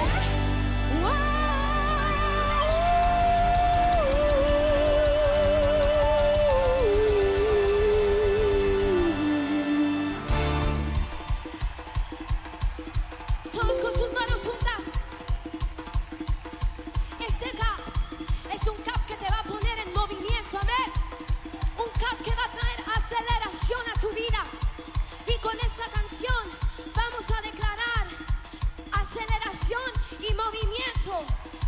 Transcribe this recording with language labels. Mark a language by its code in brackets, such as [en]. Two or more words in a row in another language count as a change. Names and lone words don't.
[es] Todos con sus manos juntas. Este cap es un cap que te va a poner en movimiento, amén. Un cap que va a traer aceleración a tu vida. Y con esta canción vamos a declarar aceleración y movimiento.